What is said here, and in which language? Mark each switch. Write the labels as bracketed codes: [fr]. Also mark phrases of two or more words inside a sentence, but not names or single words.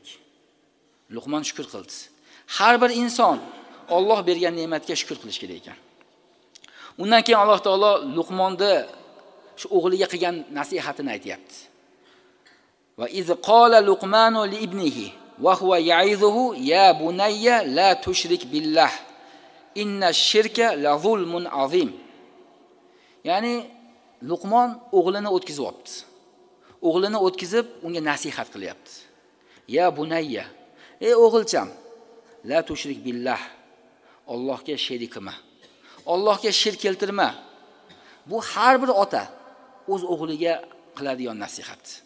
[uz] Luqmon shukr qildi. Har bir inson Alloh bergan ne'matga shukr qilish kerak ekan. Undan keyin Alloh taolo Luqmonni shu o'g'liga qilgan nasihatini aytayapti. [ar] وإذ قال لقمان لابنه وهو يعظه يا بني لا تشرك بالله إن الشرك لظلم عظيم. [uz] Ya'ni Luqmon o'g'lini o'tkizyapti. O'g'lini o'tkizib unga nasihat qilyapti. [ar] يا بني, [uz] ey o'g'ilcham, [ar] لا تشرك بالله. [uz] Allohga sherik qilma. Allohga shirk keltirma. Bu har bir ota o'z o'g'liga qiladigan nasihat.